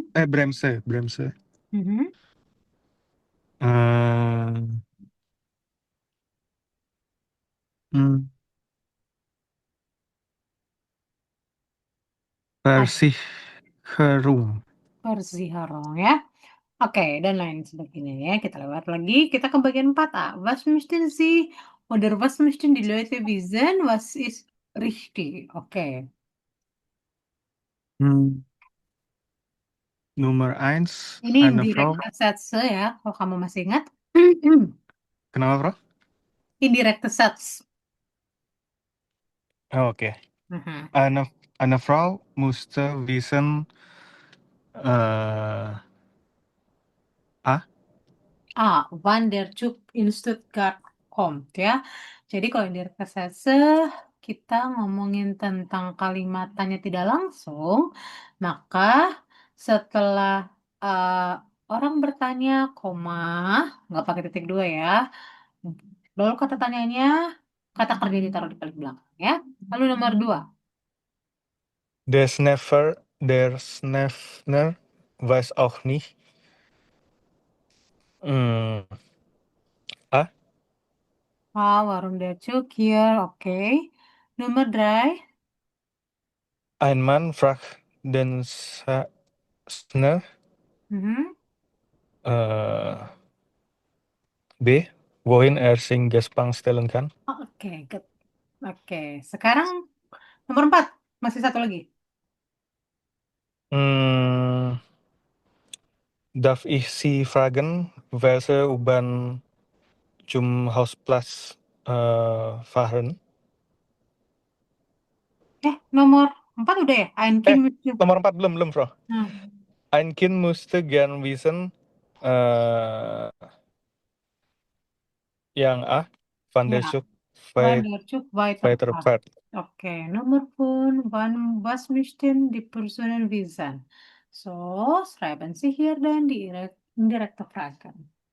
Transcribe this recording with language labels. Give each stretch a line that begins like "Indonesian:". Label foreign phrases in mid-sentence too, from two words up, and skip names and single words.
German: Bremse. Mhm. eh mm, Versicherung. Versicherung ya.
Indonesian: Oke, dan lain sebagainya ya. Kita lewat lagi. Kita ke bagian 4a.
German: Was möchten Sie oder was möchten die Leute wissen? Was ist richtig? Oke. Hmm, Nummer 1,
Indonesian: Ini
German: eine Frau. indirekte Sätze
Indonesian: ya, kalau kamu masih ingat. Kenapa, Bro?
German: Indirekte Satz. Oh, oke. Mhm. Eine Frau musste wissen, äh, A. Wann der Zug in Stuttgart kommt ya.
Indonesian: Jadi kalau
German: indirekte Sätze
Indonesian: kita ngomongin tentang kalimat tanya tidak langsung, maka setelah eh, orang bertanya, koma, nggak pakai titik dua ya. Lalu kata tanyanya, kata kerja ditaruh di paling belakang ya. Lalu nomor dua,
German: Der Snefner weiß auch nicht. A. warum der Zug hier, oke. Nummer 3. Ein Mann fragt den Schaffner, Mhm. äh, B. Wohin er sein Gespann stellen kann.
Indonesian: Oke, good. Oke, sekarang nomor 4. Masih satu lagi.
German: Hmm, darf ich Sie fragen, welche U-Bahn zum Hausplatz fahren?
Indonesian: Nomor 4 udah ya?
German: Ein Eh, Kind mit.
Indonesian: nomor 4 belum, Bro. Nah,
German: Ein Kind musste gern wissen, äh, yang A, Van der ja. Schuck Wann der Zug weiterfährt. weiterfahrt. Okay, Nummer 5. Was möchten die Personen wissen? So, schreiben Sie hier dann die indirekte Fragen.